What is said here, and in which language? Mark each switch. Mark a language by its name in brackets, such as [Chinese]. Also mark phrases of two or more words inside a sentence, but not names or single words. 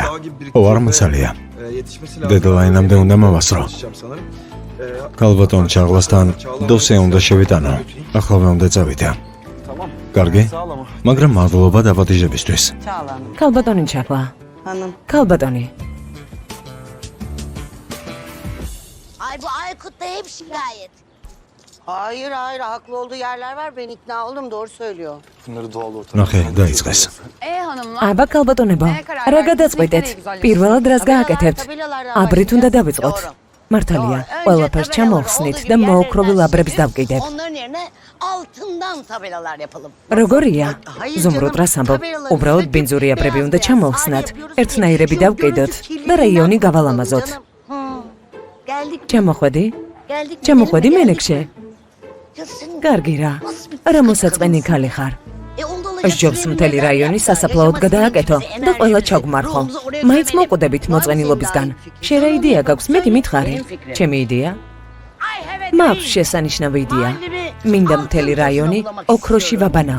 [Georgian] ო არ მოცალია. დედლაინამდე უნდა მოვასწრო. კალბატონ ჩაღლასთან დოსე უნდა შევიტანო. ახლავე უნდა წავიდე. კარგი? მაგრამ მადლობა დაბადიჟებისთვის. კალბატონი ჩაკლა. კალბატონი. [Turkish] Ay bu Aykut da hep şikayet. Hayır haklı olduğu yerler var. Ben ikna oldum, doğru söylüyor. Bunları doğal ortam. [Georgian] ნახე, დაიწყეს. აბა კალბატონებო, რა გადაწყვეტეთ? პირველად რას გააკეთებთ? აბრით უნდა დავიწყოთ. მართალია, ყველაფერს ჩამოვხსნით და მოოქროვილ აბრებს დავკიდეთ. [Turkish] Onların yerine altından tabelalar yapalım. [Georgian] როგორია? ზუმრუდ რას ამბობ? უბრალოდ ბინძური აბრები უნდა ჩამოვხსნათ. ერთნაირები დავკიდოთ და რაიონი გავალამაზოთ. [Turkish] Geldik. [Georgian] ჩამოხვედი? [Turkish] Geldik. [Georgian] ჩამოხვედი მენექშე? [Turkish] Ya sen [Georgian] კარგი რა. რა მოსაწყენი ქალი ხარ? ჯობს მთელი რაიონი სასაფლაოდ გადააკეთო და ყველა ჩაგმარხო. მაინც მოკვდებით მოწყენილობისგან. შენ რა იდეა გაქვს? მეტი მითხარი. ჩემი იდეა? მაქვს შესანიშნავი იდეა. მინდა მთელი რაიონი ოქროში ვაბანაო.